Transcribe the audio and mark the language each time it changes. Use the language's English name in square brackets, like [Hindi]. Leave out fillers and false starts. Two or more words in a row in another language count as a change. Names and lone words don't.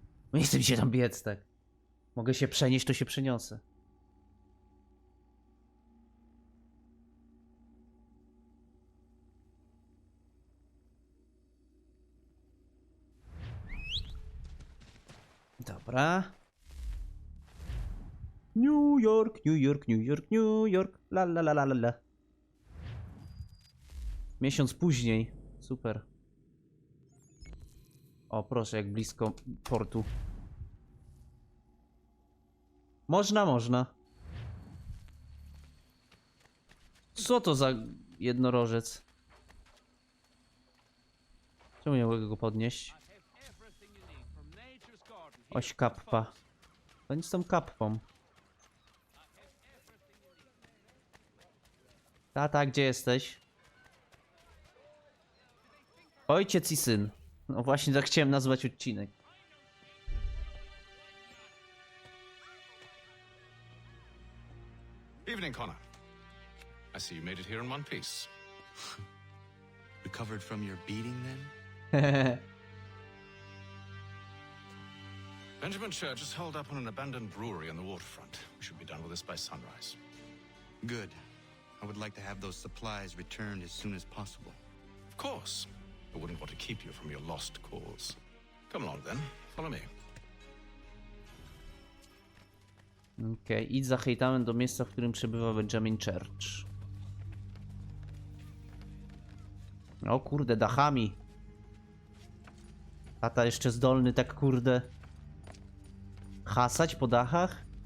[Polish] Nie chcę mi się tam biec, tak. Mogę się przenieść, to się przeniosę. Dobra. New York, New York, New York, New York. La la la la la la. Miesiąc później. Super. O, proszę, jak blisko portu. Można, można. Co to za jednorożec? Czemu nie mogę go podnieść? Oś kappa. To nic z tą kappą. Tata, gdzie jesteś? Ojciec i syn. No właśnie tak chciałem nazwać odcinek. [English] Evening, Connor. I see you made it here in one piece. Recovered from your beating, then? Benjamin Church is holed up on an abandoned brewery on the waterfront. We should be done with this by sunrise. Good. I would like to have those supplies returned as soon as possible. Of course. I wouldn't want to keep you from your lost cause. Come along, then. Follow me. [Polish] Okej, idź za Hejtamem do miejsca, w którym przebywa Benjamin Church. O kurde, dachami. Tata jeszcze zdolny tak kurde hasać po dachach?